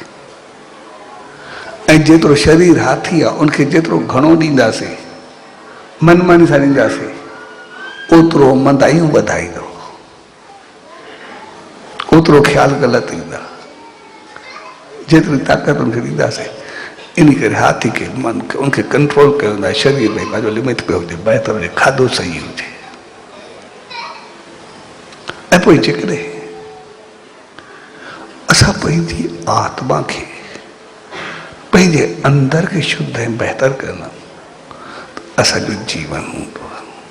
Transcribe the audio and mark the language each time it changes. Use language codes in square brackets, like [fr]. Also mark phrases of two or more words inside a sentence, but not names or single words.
[sd] ऐं जेतिरो शरीर हाथी आहे उनखे जेतिरो घणो ॾींदासीं, मनमानी सां ॾींदासीं, ओतिरो मंदाइयूं वधाईंदो, ओतिरो ख्याल ग़लति ईंदा। जेतिरी ताक़त उनखे ॾींदासीं, इन करे हाथी के मन के उनके कंट्रोल कयो वेंदो आहे, शरीर में पंहिंजो लिमिट पियो हुजे, बहितर हुजे, खाधो सही हुजे। ऐं पोइ जेकॾहिं असां पंहिंजी आत्मा खे, पंहिंजे अंदर खे शुद्ध ऐं बहितर कंदा त असांजो जीवन हूंदो आहे।